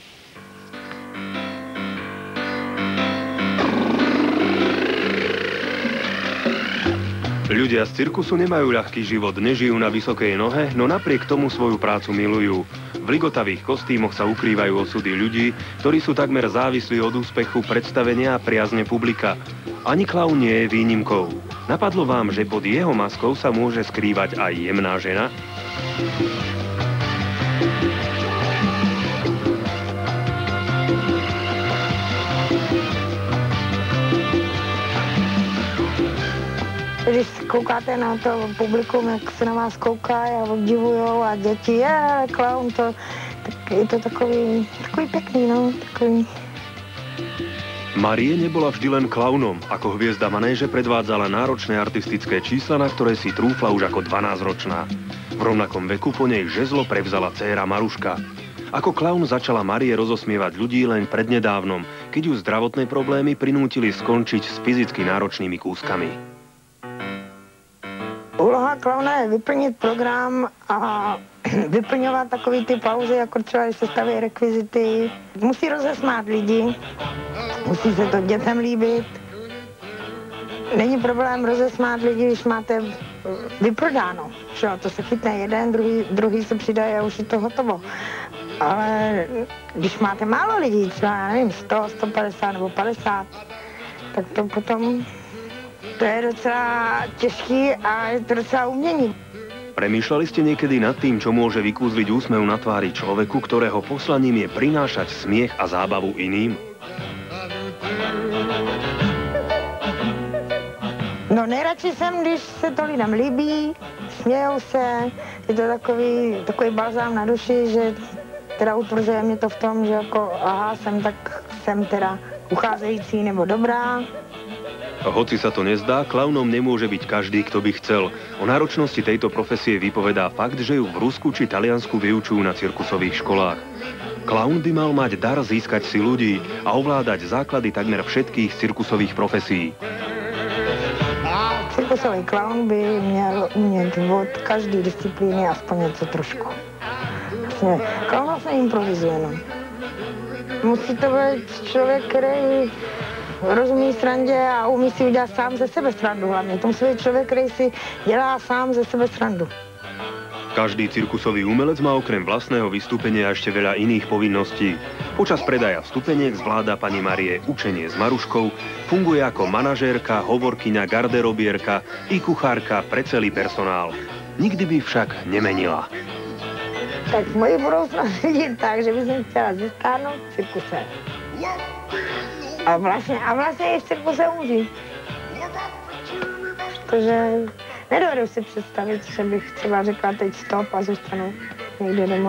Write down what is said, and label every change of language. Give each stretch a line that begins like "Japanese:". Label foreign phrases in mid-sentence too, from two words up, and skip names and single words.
Slovak: Ľudia z cirkusu nemajú ľahký život, nežijú na vysokej nohe, no napriek tomu svoju prácu milujú. V ligotavých kostýmoch sa ukrývajú osudy ľudí, ktorí sú takmer závislí od úspechu predstavenia a priazne publika. Ani klaun nie je výnimkou. Napadlo vám, že pod jeho maskou sa môže skrývať aj jemná žena?
Czech: Když koukáte na to publikum, jak se na vás kouká a obdivujou a děti, klaun, tak je to takový pekný, no, takový.
Slovak: Marie nebola vždy len klaunom. Ako hviezda manéže predvádzala náročné artistické čísla, na ktoré si trúfla už ako 12-ročná. V rovnakom veku po nej žezlo prevzala dcéra Maruška. Ako klaun začala Marie rozosmievať ľudí len prednedávnom, keď ju zdravotné problémy prinútili skončiť s fyzicky náročnými kúskami.
Czech: Úloha klauna je vyplnit program a vyplňovat takový ty pauzy, jako třeba, když se staví rekvizity. Musí rozesmát lidi, musí se to dětem líbit. Není problém rozesmát lidi, když máte vyprodáno. To se chytne jeden, druhý se přidají a už je to hotovo. Ale když máte málo lidí, třeba, já nevím, 100, 150 nebo 50, tak to potom... To je docela těžký a je to docela umění.
Slovak: Premýšľali ste niekedy nad tým, čo môže vykúzliť úsmev na tvári človeku, ktorého poslaním je prinášať smiech a zábavu iným?
Czech: No nejradši jsem, když se to lidem líbí, smějou se, je to takový balzám na duši, že teda utvrzuje mě to v tom, že jako aha, jsem teda ucházející nebo dobrá.
Slovak: Hoci sa to nezdá, klaunom nemôže byť každý, kto by chcel. O náročnosti tejto profesie vypovedá fakt, že ju v Rusku či Taliansku vyučujú na cirkusových školách. Klaun by mal mať dar získať si ľudí a ovládať základy takmer všetkých cirkusových profesí.
Czech: Cirkusový klaun by měl umět od každé disciplíny aspoň něco trošku. Klaun vlastně improvizuje, no. Musí to být člověk, který rozumí srandě a umí si udělat sám ze sebe srandu hlavně. To musí být člověk, který si dělá sám ze sebe srandu.
Slovak: Každý cirkusový umelec má okrem vlastného vystúpenia ešte veľa iných povinností. Počas predaja vstupeniek zvláda pani Marie učenie s Maruškou, funguje ako manažérka, hovorkyňa, garderobierka i kuchárka pre celý personál. Nikdy by však nemenila.
Czech: Tak moji budoucnost vidím tak, že by som chtěla zestárnout v cirkuse. A vlastně i v cirkuse umřít. Protože nedovedu si představit, že bych třeba řekla teď stop a zůstanu někde doma.